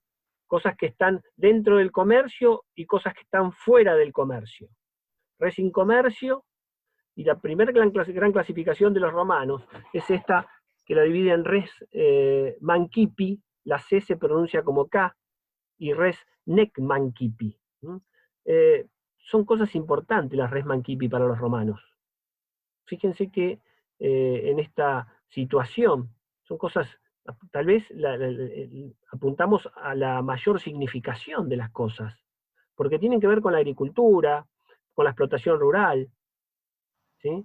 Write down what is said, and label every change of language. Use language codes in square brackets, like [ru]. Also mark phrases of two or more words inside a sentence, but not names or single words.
[es] Cosas que están dentro del comercio y cosas que están fuera del comercio. [la] Res in comercio, [es] y la primera gran clasificación de los romanos es esta, que la divide en [la] res mancipi, [es] la C se pronuncia como K, y [la] res nec mancipi. [es] Son cosas importantes las [la] res mancipi [es] para los romanos. Fíjense que en esta situación son cosas Tal vez apuntamos a la mayor significación de las cosas, porque tienen que ver con la agricultura, con la explotación rural, ¿sí?